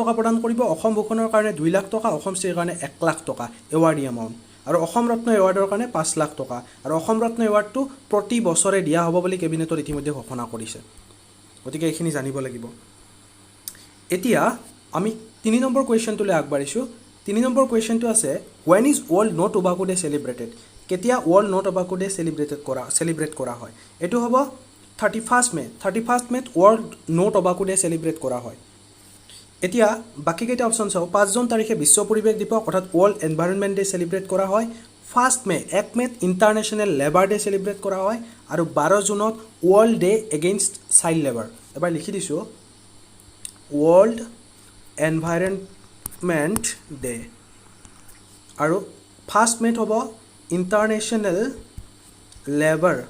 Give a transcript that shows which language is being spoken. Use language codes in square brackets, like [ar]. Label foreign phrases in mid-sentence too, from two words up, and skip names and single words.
[as] টকা প্ৰদান কৰিব অসম ভূষণৰ কাৰণে 2 লাখ টকা অসমশ্ৰীৰ কাৰণে 1 লাখ টকা এৱাৰ্ডি এমাউণ্ট আৰু অসম ৰত্ন এৱাৰ্ডৰ কাৰণে 5 লাখ টকা আৰু অসম ৰত্ন এৱাৰ্ডটো প্ৰতি বছৰে দিয়া হ'ব বুলি কেবিনেটত ইতিমধ্যে ঘোষণা কৰিছে গতিকে এইখিনি জানিব লাগিব এতিয়া আমি 3 নম্বৰ কুৱেশ্যনটোলৈ আগবাঢ়িছোঁ 3 নম্বৰ কুৱেশ্যনটো আছে [en] when is world no tobacco day celebrated কেতিয়া world no tobacco day celebrate [as] কৰা হয় এইটো হ'ব [en] 31st মেত world no tobacco day celebrate [as] কৰা হয় এতিয়া বাকি কেইটা অপচন চাও 5 জুন তাৰিখে বিশ্ব পৰিৱেশ দিৱস অৰ্থাৎ [en] world environment day celebrate [as] কৰা হয় 1 মেত [en] international labour day celebrate [as] কৰা হয় আৰু 12 জুনত [en] world day against child labour [as] এবাৰ লিখি দিছো [en] world environment day [as] আৰু 1 মেত হ'ব [en] international labour